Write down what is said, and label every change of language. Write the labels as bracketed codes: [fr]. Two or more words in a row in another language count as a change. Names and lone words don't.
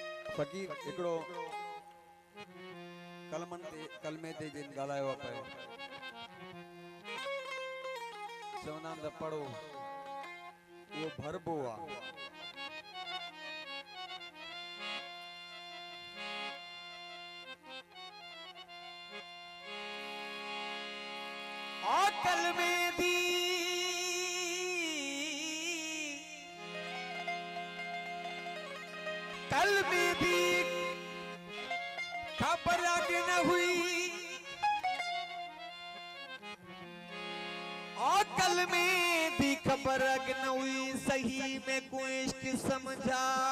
[sd] फ़कीर हिकिड़ो कलमे ते जिन ॻाल्हायो पियो चवंदा आहिनि त पढ़ो उहो भरबो आहे। [pa] कलमे दी खबर अग न हुई और कलमे दी खबर अग न हुई सही में कोई इश्क समझा